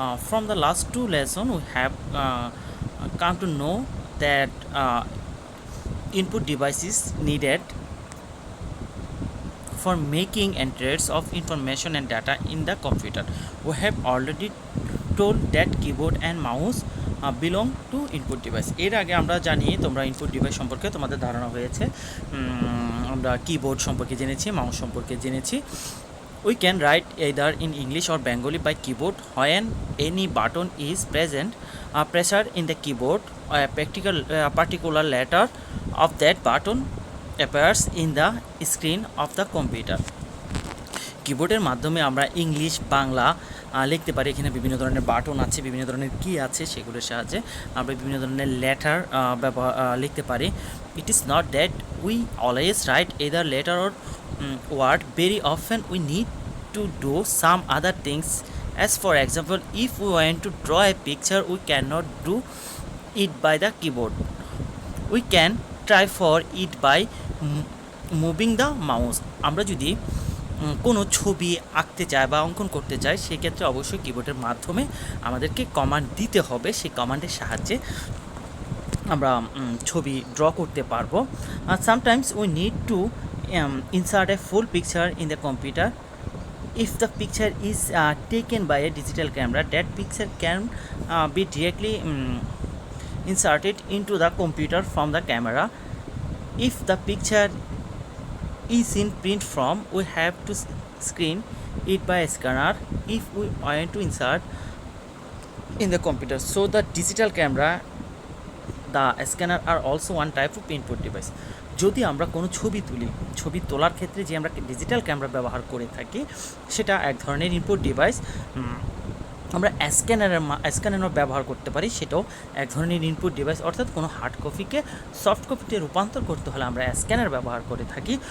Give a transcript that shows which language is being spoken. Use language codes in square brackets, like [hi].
[en] From the last two lessons, we have come to know that input device is needed for making entries of information and data in the computer. We have already told that keyboard and mouse belong to input device. [bn] এর আগে আমরা জানি তোমরা input device সম্পর্কে তোমাদের ধারণা হয়েছে। আমরা কিবোর্ড সম্পর্কে জেনেছি, মাউস সম্পর্কে জেনেছি। [en] We can write either in English or Bengali by keyboard when any button is present. Pressure in the keyboard, a particular letter of that button appears in the screen of the computer. [bn] কিবোর্ডের মাধ্যমে আমরা English Bangla লিখতে পারি। এখানে বিভিন্ন ধরনের button আছে, বিভিন্ন ধরনের কি আছে, সেগুলোর সাহায্যে আমরা বিভিন্ন ধরনের লেটার লিখতে পারি। [en] It is not that we always write either letter or word, very often we need to do some other things. As for example, if we want to draw a picture we can not do it by the keyboard, we can try for it by moving the mouse. [bn] আমরা যদি কোনো ছবি আঁকতে চাই বা অঙ্কন করতে চাই, সেক্ষেত্রে অবশ্যই কিবোর্ডের মাধ্যমে আমাদেরকে কমান্ড দিতে হবে। সেই কমান্ডের সাহায্যে আমরা ছবি ড্র করতে পারবো। [en] Sometimes we need to insert a full picture in the computer. If the picture is taken by a digital camera, that picture can be directly inserted into the computer from the camera. If the picture is in print form, we have to screen it by a scanner if we want to insert in the computer. So the digital camera, the scanner are also one type of input device. [bn] যদি আমরা কোনো ছবি তুলি, ছবি তোলার ক্ষেত্রে যে আমরা ডিজিটাল ক্যামেরা ব্যবহার করে থাকি, সেটা এক ধরনের ইনপুট ডিভাইস। আমরা স্ক্যানারও ব্যবহার করতে পারি, সেটাও এক ধরনের ইনপুট ডিভাইস। অর্থাৎ কোনো হার্ড কপিকে সফট কপিতে রূপান্তর করতে হলে আমরা স্ক্যানার ব্যবহার করে থাকি।